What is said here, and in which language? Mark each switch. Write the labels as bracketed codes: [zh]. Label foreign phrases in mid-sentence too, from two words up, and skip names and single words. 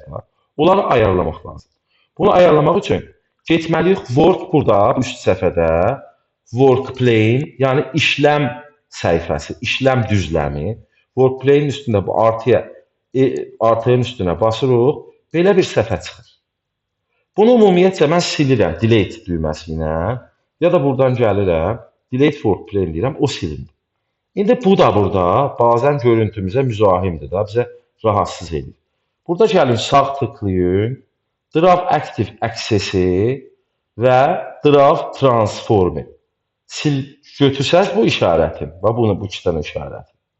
[az] Onları ayarlamaq lazım. Bunu ayarlamaq üçün getməliyik work burada, üst səhifədə [en] work plane, [az] yəni işləm səhifəsi, işləm düzləmi. [en] Work plane [az] üstündə bu artıyın üstünə basırıq, belə bir səhifə çıxır. Bunu ümumiyyətcə mən silirəm delete düyməsi ilə, ya da buradan gəlirəm, [en] delete work plane [az] deyirəm, o silinir. İndi bu da burada bazen görüntümüzə müzahimdir da, bizə rahatsız edir. Burada gəlin sağ tıklayın, [en] Draw Active Access-i və Draw Transform-i. [az] Götürsəz bu işarətin, bu iki dənə işarətin.